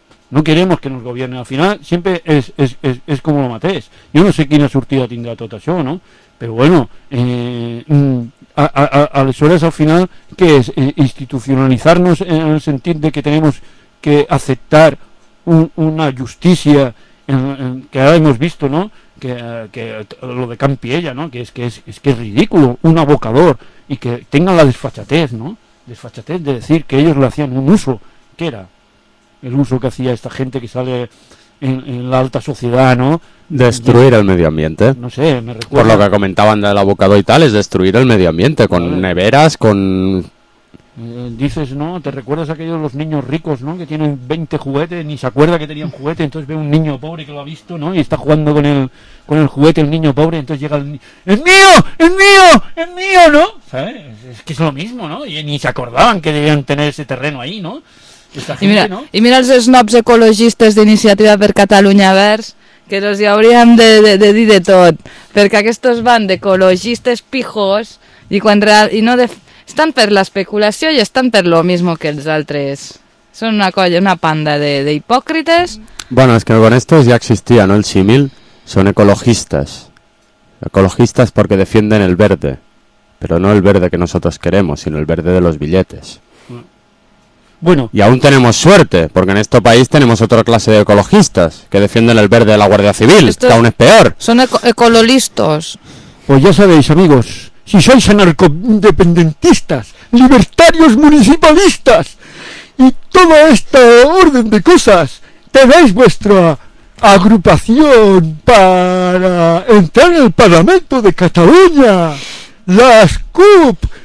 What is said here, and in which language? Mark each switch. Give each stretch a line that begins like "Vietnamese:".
Spanish: No queremos que nos gobierne. Al final, siempre es como
Catalan: lo mateix.
Spanish: Yo no sé
Catalan: quina sortida tindrà tot això, no? Però bueno, aleshores al final, que és institucionalitzar-nos en el sentit que hem d'acceptar una justícia que ara hem vist, no? Que lo de Campiella, no? Que és ridícul, un abocador, i que tenen la desfachatez, no? Desfachatez de dir que ells li feien un ús. Què era el ús que feia aquesta gent que sale en l'alta societat, no?
Spanish: Destruir el medio ambiente. No sé, me recuerdo. Por lo que comentaban del abocado y tal, es destruir el medio ambiente, con neveras, con... Dices, ¿no? ¿Te recuerdas aquellos los niños ricos, no? Que tienen 20 juguetes, ni se acuerda que tenían juguete, entonces ve un niño pobre que lo ha visto, ¿no? Y está jugando con el juguete el niño pobre, entonces llega el niño... ¡Es mío! ¡Es mío! ¡Es mío! ¿No? ¿Sabes? Es que es lo mismo, ¿no? Y ni se acordaban que debían tener ese terreno ahí, ¿no?
Catalan: I mira els snobs ecologistes d'Iniciativa per Catalunya Verds, que els hi hauríem de dir de tot, perquè aquests van d'ecologistes pijos estan per l'especulació i estan per
Spanish: lo mismo
Catalan: que els altres. Són una colla, una panda d'hipòcrites. Bueno, és que
Spanish: con estos
Catalan: ja existia, ¿no? El símil, són ecologistes. Ecologistes perquè
Spanish: defienden el verde, però no el verde que nosotros queremos, sino el verde de los billetes. Bueno, y aún tenemos suerte, porque en este país tenemos otra clase de ecologistas que defienden el verde de la Guardia Civil, que aún es peor. Son ecololistos. Pues ya sabéis, amigos, si sois anarcoindependentistas, libertarios municipalistas y toda esta orden de cosas, tenéis vuestra agrupación para entrar en el Parlamento de Cataluña, las CUP,